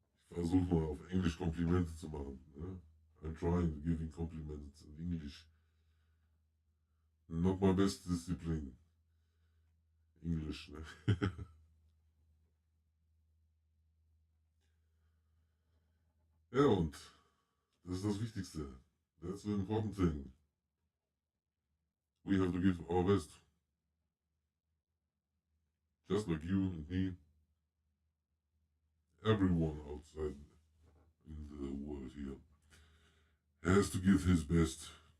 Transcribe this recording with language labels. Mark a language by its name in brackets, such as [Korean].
[German] Ich versuche mal auf Englisch Komplimente zu machen. Ne? [English] I'm trying to give compliments in English. Not my best discipline. English. Ne? [German] Ja, und das ist das Wichtigste. [English] That's the important thing. We have to give our best. Just like you and me. Everyone outside in the world here has to give his best.